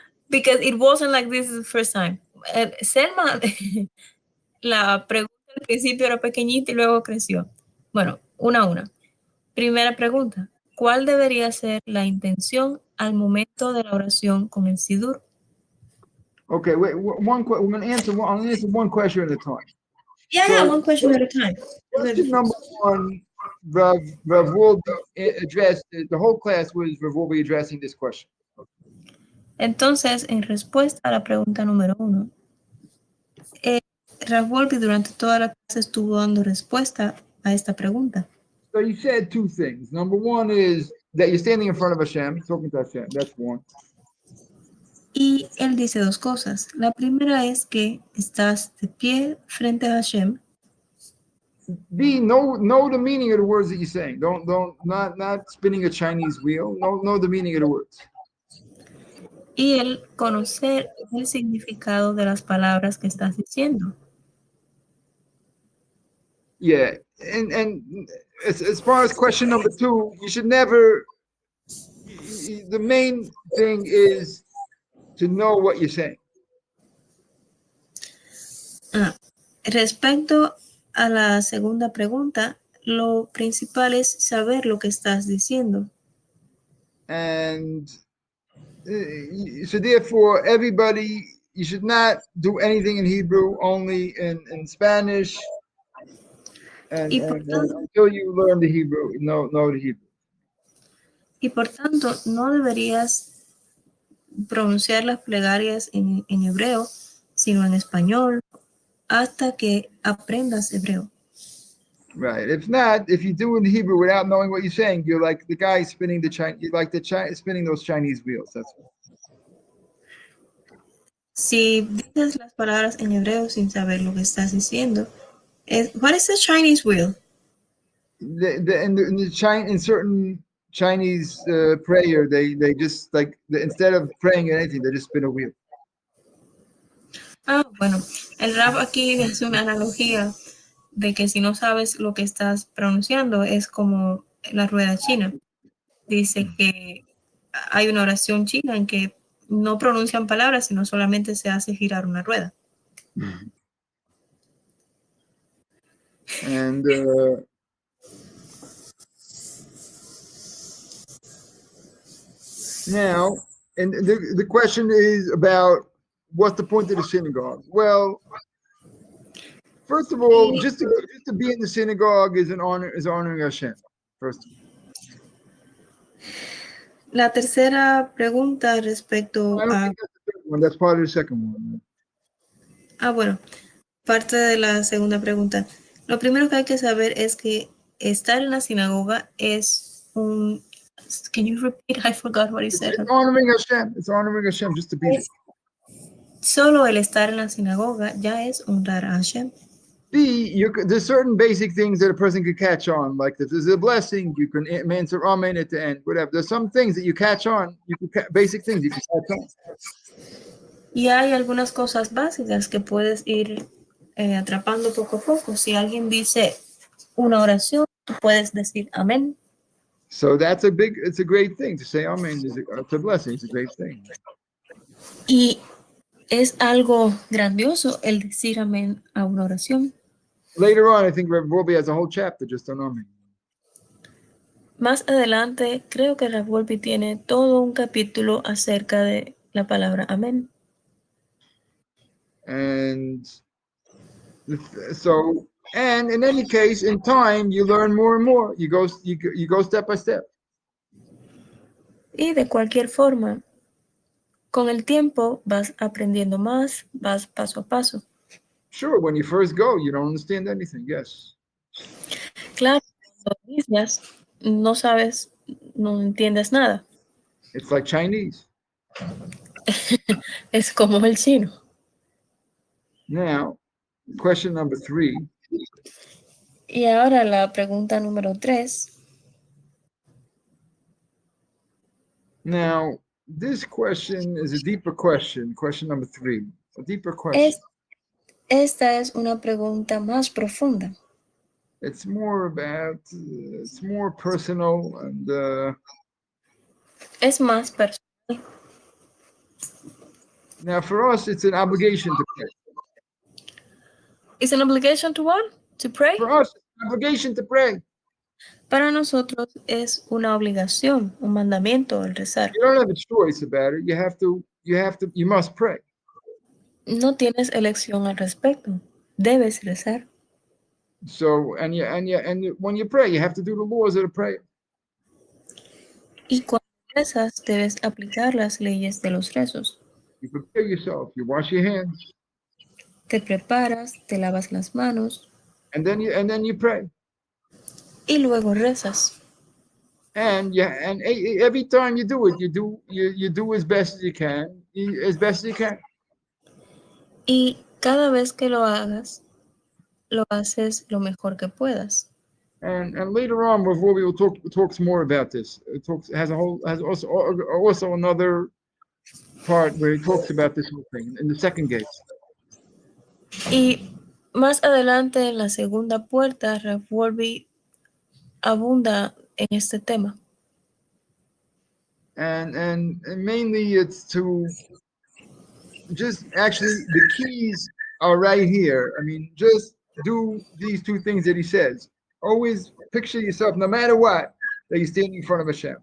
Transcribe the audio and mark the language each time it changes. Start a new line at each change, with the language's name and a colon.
English: Because it wasn't like this the first time.
Spanish: Selma, la pregunta al principio era pequeñita y luego creció. Bueno, una a una. Primera pregunta. ¿Cuál debería ser la intención al momento de la oración con el sidur?
English: Okay, wait. We're going to answer one question at a time. Yeah, one question at a time. Question number one, Rav will be addressed. The whole class Rav will be addressing this question.
Spanish: Entonces, en respuesta a la pregunta número 1, Rav Wolbe durante toda la clase estuvo dando respuesta a esta pregunta.
English: So you said two things. Number one is that you're standing in front of Hashem, talking to Hashem. That's one.
Spanish: Y él dice dos cosas. La primera es que estás de pie frente a Hashem.
English: B, know the meaning of the words that you're saying. Not spinning a Chinese wheel. Know the meaning of the words.
Spanish: Y el conocer el significado de las palabras que estás diciendo.
English: Yeah, and as far as question number two, you should never. The main thing is to know what you're saying.
Spanish: Respecto a la segunda pregunta, lo principal es saber lo que estás diciendo.
English: And so therefore, everybody, you should not do anything in Hebrew, only in Spanish. And until you learn the Hebrew, know the Hebrew.
Spanish: Y por tanto, no deberías pronunciar las plegarias en hebreo, sino en español, hasta que aprendas hebreo.
English: Right. If you do in Hebrew without knowing what you're saying, you're like the guy spinning spinning those Chinese wheels. That's what.
Spanish: Si dices las palabras en hebreo sin saber lo que estás diciendo,
English: what is the Chinese wheel? In certain Chinese prayer, they just like instead of praying anything, they just spin a wheel.
Spanish: Ah, bueno, el rap aquí es una analogía de que si no sabes lo que estás pronunciando es como la rueda china. Dice que hay una oración china en que no pronuncian palabras, sino solamente se hace girar una rueda.
English: And now, and the question is about what's the point of the synagogue? Well, first of all, just to be in the synagogue is honoring Hashem. First of all.
Spanish: La tercera pregunta respecto
English: I don't
Spanish: a...
English: think that's the third one. That's part of the second one.
Spanish: Ah, bueno, parte de la segunda pregunta. Lo primero que hay que saber es que estar en la sinagoga es un...
English: Can you repeat? I forgot what you said. It's honoring Hashem. It's honoring Hashem just to be there.
Spanish: Solo el estar en la sinagoga ya es honrar a Hashem.
English: There's certain basic things that a person could catch on, like if there's a blessing, you can answer amen at the end, whatever. There's some things that you catch on, basic things you can catch on.
Spanish: Y hay algunas cosas básicas que puedes ir atrapando poco a poco. Si alguien dice una oración, tú puedes decir amén.
English: So it's a great thing to say amen. It's a blessing. It's a great thing.
Spanish: Y es algo grandioso el decir amén a una oración.
English: Later on, I think Rev Wolbe has a whole chapter just on amen.
Spanish: Más adelante, creo que Rav Wolbe tiene todo un capítulo acerca de la palabra amén.
English: And so, and in any case, in time, you learn more and more. You go step by step.
Spanish: Y de cualquier forma, con el tiempo vas aprendiendo más, vas paso a paso.
English: Sure, when you first go, you don't understand anything. Yes.
Spanish: Claro, cuando inicias, no sabes, no entiendes nada.
English: It's like Chinese.
Spanish: Es como el chino.
English: Now, question number 3.
Spanish: Y ahora la pregunta número 3.
English: Now, this question is a deeper question. Question number 3. A deeper question.
Spanish: Esta es una pregunta más profunda.
English: It's more about, it's more personal and
Spanish: Es más personal.
English: now for us, it's an obligation to pray. It's an obligation to what? To pray? For us, it's an obligation to pray.
Spanish: Para nosotros es una obligación, un mandamiento el rezar.
English: You don't have a choice about it. You must pray.
Spanish: No tienes elección al respecto. Debes rezar.
English: So, and when you pray, you have to do the laws of the prayer.
Spanish: Y cuando rezas, debes aplicar las leyes de los rezos.
English: You prepare yourself. You wash your hands,
Spanish: Te preparas, te lavas las manos
English: and then you pray.
Spanish: y luego rezas.
English: And every time you do it, you do as best as you can,
Spanish: Y cada vez que lo hagas, lo haces lo mejor que puedas.
English: And later on, before we will talks more about this. It has also another part where he talks about this whole thing in the second gate.
Spanish: Y más adelante en la segunda puerta, Rav Wolbe abunda en este tema.
English: And mainly it's to just actually the keys are right here. I mean, just do these two things that he says. Always picture yourself, no matter what, that you stand in front of Hashem.